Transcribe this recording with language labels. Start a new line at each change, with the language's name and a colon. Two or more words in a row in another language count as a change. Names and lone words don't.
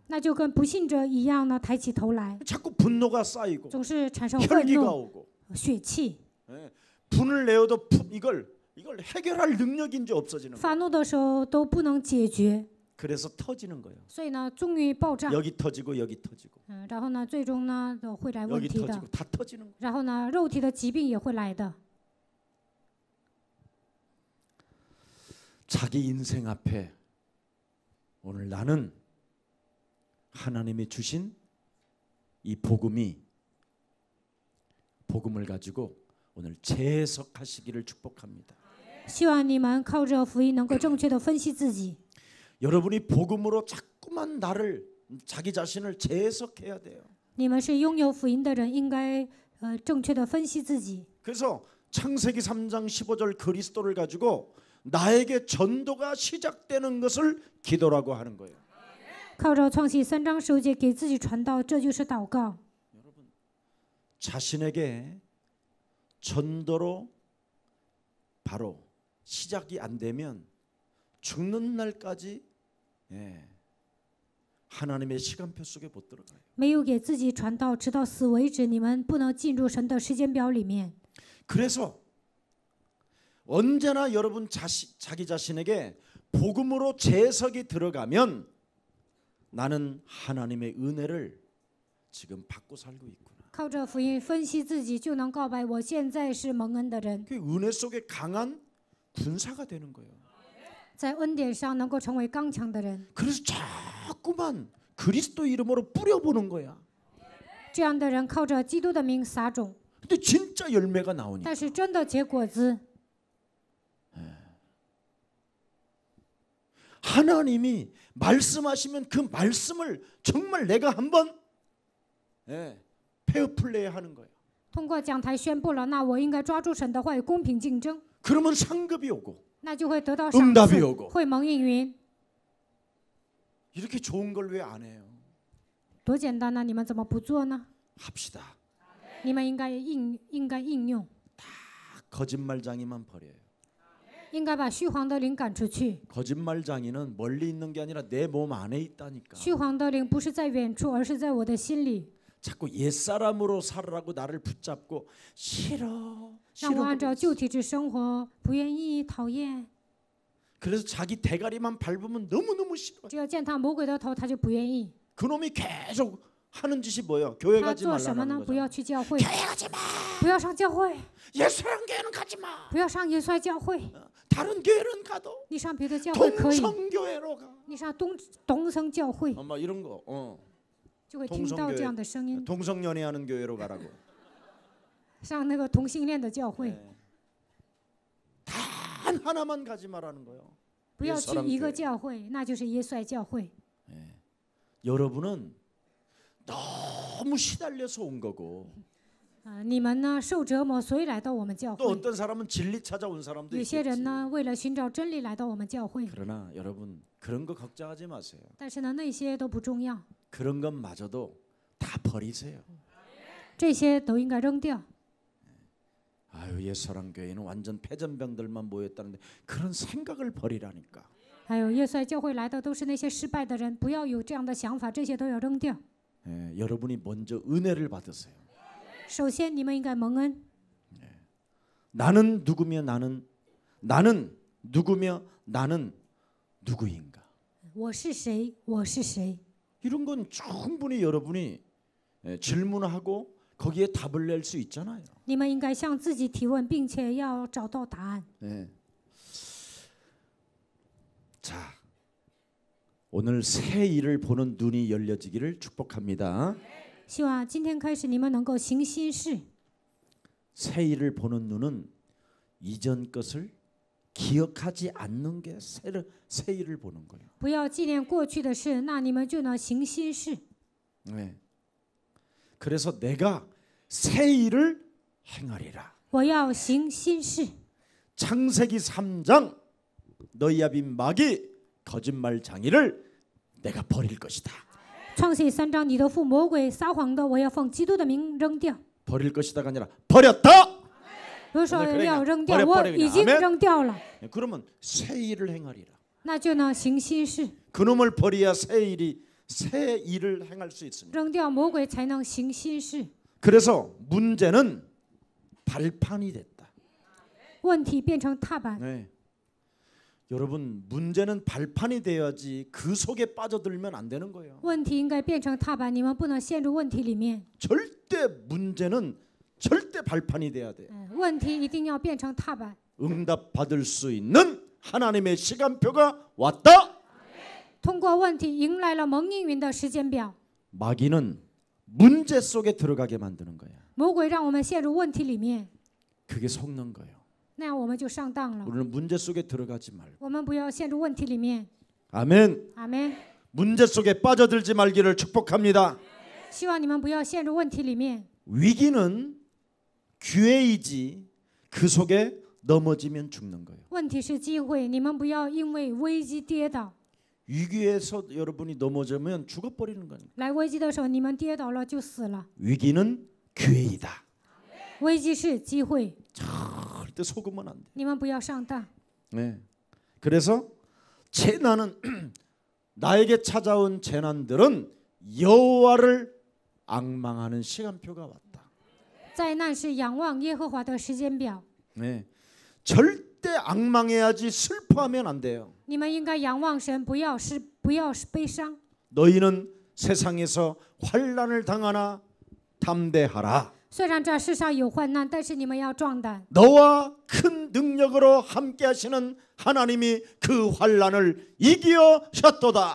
Chinese: 那就跟不信者一样呢，抬起头来，
Korean: 자꾸 분노가 쌓이고
Chinese: 总是产生愤
Korean: 혈기가
Chinese: 怒、
Korean: 오고
Chinese: 血气。
Korean: 분을 내어도 이걸 해결할 능력인 줄 없어지는 거예요.
Chinese: 发怒的时候都不能解决，
Korean: 그래서 터지는 거예요.
Chinese: 所以呢，终于爆炸。
Korean: 여기 터지고 여기 터지고
Chinese: 然后呢，最终呢都会来问
Korean: 여기
Chinese: 题的
Korean: 터지고 。다 터지는 거예요.
Chinese: 然后呢，肉体的疾病也会来的。
Korean: 자기 인생 앞에 오늘 나는 하나님이 주신 이 복음을 가지고 오늘 재해석하시기를 축복합니다.
Chinese: 希望你们靠着福音能够正确的分析自己。
Korean: 여러분이 복음으로 자꾸만 자기 자신을 재해석해야 돼요.
Chinese: 你们是拥有福音的人，应该正确的分析自己。
Korean: 그래서 창세기 3장 15절 그리스도를 가지고 나에게 전도가 시작되는 것을 기도라고 하는 거예요.
Chinese: 靠着创启3章15节给自己传道，这就是祷告。
Korean: 자신에게 전도로 바로 시작이 안 되면 죽는 날까지 하나님의 시간표 속에 못 들어가요.
Chinese: 没有给自己传道，直到死为止，你们不能进入神的时间表里面。
Korean: 그래서 언제나 여러분 자기 자신에게 복음으로 재해석이 들어가면 나는 하나님의 은혜를 지금 받고 살고 있구나.
Chinese: 靠着福音分析自己，就能告白我现在是蒙恩的人，
Korean: 그 은혜 속에 강한 군사가 되는 거예요.
Chinese: 在恩典上能够成为刚强的人。
Korean: 그래서 자꾸만 그리스도 이름으로 뿌려보는 거야.
Chinese: 这样的人靠着基督的名撒种，
Korean: 근데 진짜 열매가 나오니까.
Chinese: 但是真的结果子。
Korean: 하나님이 말씀하시면 그 말씀을 정말 내가 한번 페어플레이 하는 거예요.
Chinese: 通过讲台宣布了，那我应该抓住神的话语，公平竞争，
Korean: 그러면 상급이 오고
Chinese: 那就会得到赏
Korean: 응답이
Chinese: 赐，
Korean: 오고
Chinese: 会蒙应允。
Korean: 이렇게 좋은 걸 왜 안 해요?
Chinese: 多简单呢？你们怎么不做呢？
Korean: 합시다.
Chinese: 你们应该应用，
Korean: 거짓말장이만 버려요.
Chinese: 应该把虚谎的灵赶出去。
Korean: 거짓말장이는 멀리 있는 게 아니라 내 몸 안에 있다니까.
Chinese: 虚谎的灵不是在远处，而是在我的心里。
Korean: 자꾸 옛사람으로 살으라고 나를 붙잡고 싫어
Chinese: 让我按照
Korean: 싫어.
Chinese: 旧体制生活，不愿意，讨厌。
Korean: 그래서 자기 대가리만 밟으면 너무너무 싫어.
Chinese: 只要践踏魔鬼的头，他就不愿意。
Korean: 그놈이 계속 하는 짓이 뭐예요? 교회
Chinese: 他
Korean: 가지
Chinese: 做什么
Korean: 말라는
Chinese: 呢？不
Korean: 거죠.
Chinese: 要去教会，
Korean: 교회 가지 마.
Chinese: 不要上教会，
Korean: 예수랑 교회는 가지 마.
Chinese: 不要上耶稣教会。
Korean: 다른 교회는 가도
Chinese: 你上别的教会可以，
Korean: 동성교회로 가.
Chinese: 你上东升教会
Korean: 막 이런 거.
Chinese: 就会听到这样的声音。
Korean: 동성연애하는 교회로 가라고.
Chinese: 上那个同性恋的教会，
Korean: 단 하나만 가지 말라는 거예요.
Chinese: 不要去一个教会，那就是耶稣爱教会。
Korean: 여러분은 너무 시달려서 온 거고
Chinese: 你们呢受折磨，所以来到我们教
Korean: 또
Chinese: 会。
Korean: 어떤 사람은 진리 찾아온 사람도
Chinese: 有些
Korean: 있겠지.
Chinese: 人呢为了寻找真理来到我们教会，
Korean: 그러나 여러분 그런 거 걱정하지 마세요.
Chinese: 但是呢那些都不重要，
Korean: 그런 것마저도 다 버리세요.
Chinese: 这些都应该扔掉。
Korean: 아유 옛사랑교회는 완전 패전병들만 모였다는데 그런 생각을 버리라니까.
Chinese: 还有耶稣爱教会来的都是那些失败的人，不要有这样的想法，这些都要扔掉。
Korean: 여러분이 먼저 은혜를 받으세요.
Chinese: 首先，你们应该蒙恩。
Korean: 나는 누구며 나는 누구며 나는 누구인가?
Chinese: 我是谁？我是谁？
Korean: 이런 건 충분히 여러분이 질문하고 거기에 답을 낼 수 있잖아요.
Chinese: 你们应该向自己提问，并且要找到答案。
Korean: 네. 자, 오늘 새 일을 보는 눈이 열려지기를 축복합니다.
Chinese: 希望今天开始你们能够行新事。
Korean: 새 일을 보는 눈은 이전 것을 기억하지 않는 게 새 일을 보는 거예요.
Chinese: 不要纪念过去的事，那你们就能行新事。
Korean: 네. 그래서 내가 새 일을 행하리라.
Chinese: 我要行新事。
Korean: 창세기 3장 너희 아빈 마귀 거짓말 장이를 내가 버릴 것이다.
Chinese: 创世3章，你的父魔鬼撒谎的，我要奉基督的名扔掉。
Korean: 버릴 것이다가 아니라 버렸다.
Chinese: 不是说
Korean: 오늘 그래
Chinese: 要
Korean: 그냥
Chinese: 扔掉，
Korean: 버려
Chinese: 我
Korean: 그냥
Chinese: 已经
Korean: 아멘?
Chinese: 扔掉了，
Korean: 그러면 새 일을 행하리라.
Chinese: 那就能行新事。
Korean: 그놈을 버려야 새 일을 행할 수 있습니다.
Chinese: 扔掉魔鬼才能行新事。
Korean: 그래서 문제는 발판이 됐다.
Chinese: 问题变成踏板，
Korean: 네. 여러분 문제는 발판이 돼야지 그 속에 빠져들면 안 되는 거예요.
Chinese: 问题应该变成踏板，你们不能陷入问题里面。
Korean: 절대 문제는 절대 발판이 돼야 돼.
Chinese: 问题一定要变成踏板。
Korean: 응답 받을 수 있는 하나님의 시간표가 왔다.
Chinese: 通过问题迎来了蒙应允的时间表。
Korean: 마귀는 문제 속에 들어가게 만드는 거야.
Chinese: 魔鬼让我们陷入问题里面，
Korean: 그게 속는 거예요.
Chinese: 那样我们就上当了。
Korean: 우리는 문제 속에 들어가지 말고.
Chinese: 我们不要陷入问题里面。
Korean: 아멘.
Chinese: 阿门。
Korean: 문제 속에 빠져들지 말기를 축복합니다.
Chinese: 希望你们不要陷入问题里面。
Korean: 위기는 기회이지 그 속에 넘어지면 죽는 거예요.
Chinese: 问题是机会，你们不要因为危机跌倒。
Korean: 위기에서 여러분이 넘어지면 죽어버리는 거예요.
Chinese: 来危机的时候，你们跌倒了就死了。
Korean: 위기는 기회이다.
Chinese: 危机是机会，
Korean: 절대 속으면 안 돼.
Chinese: 你们不要上当。
Korean: 네. 그래서 재난은 나에게 찾아온 재난들은 여호와를 앙망하는 시간표가 왔다.
Chinese: 灾难是仰望耶和华的时间表。
Korean: 네. 절대 앙망해야지 슬퍼하면 안 돼요.
Chinese: 你们应该仰望神，不要是悲伤。
Korean: 너희는 세상에서 환난을 당하나 담대하라.
Chinese: 虽然这世上有患难，但是你们要壮胆。
Korean: 너와 큰 능력으로 함께 하시는 하나님이 그 환난을 이기셨도다.